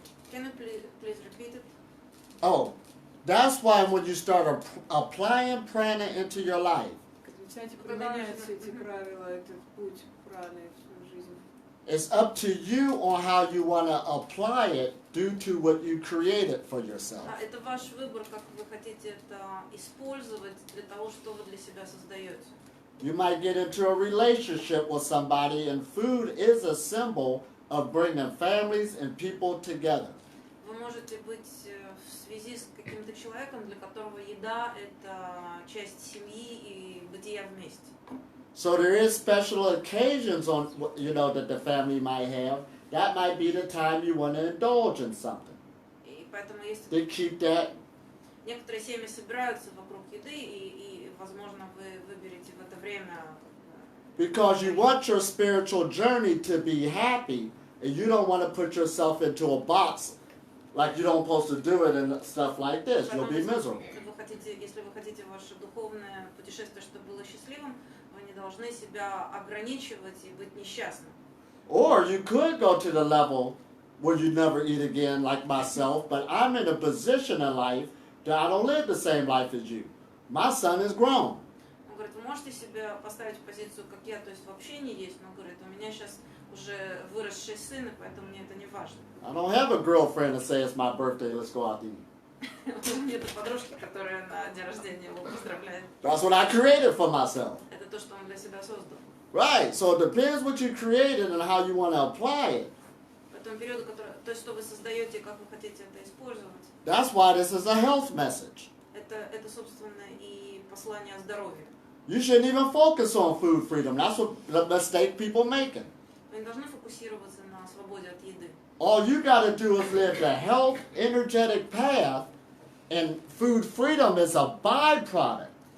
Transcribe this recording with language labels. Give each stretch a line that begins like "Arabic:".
English: Can you please repeat it? Oh, that's why when you start applying prana into your life,
Russian: начинаете применять эти правила, этот путь правильный в свою жизнь.
English: It's up to you on how you want to apply it due to what you created for yourself.
Russian: Это ваш выбор, как вы хотите это использовать для того, что вы для себя создаете.
English: You might get into a relationship with somebody, and food is a symbol of bringing families and people together.
Russian: Вы можете быть в связи с каким-то человеком, для которого еда – это часть семьи и бытия вместе.
English: So there is special occasions on, that the family might have. That might be the time you want to indulge in something.
Russian: И поэтому есть
English: To keep that.
Russian: некоторые семьи собираются вокруг еды, и возможно, вы выберете в это время.
English: Because you want your spiritual journey to be happy, and you don't want to put yourself into a box like you don't supposed to do it and stuff like this. You'll be miserable.
Russian: Если вы хотите ваше духовное путешествие, чтобы было счастливым, вы не должны себя ограничивать и быть несчастным.
English: Or you could go to the level where you never eat again, like myself, but I'm in a position in life that I don't live the same life as you. My son is grown.
Russian: Он говорит, вы можете себя поставить в позицию, как я, то есть вообще не есть, но говорит, у меня сейчас уже выросший сын, и поэтому мне это не важно.
English: I don't have a girlfriend to say it's my birthday, let's go out to eat.
Russian: У меня нет подружки, которая на день рождения его поздравляет.
English: That's what I created for myself.
Russian: Это то, что он для себя создал.
English: Right, so it depends what you created and how you want to apply it.
Russian: По тому периоду, то, что вы создаете, как вы хотите это использовать.
English: That's why this is a health message.
Russian: Это собственно, и послание о здоровье.
English: You shouldn't even focus on food freedom. That's what the mistake people making.
Russian: Вы не должны фокусироваться на свободе от еды.
English: All you got to do is live the health, energetic path, and food freedom is a byproduct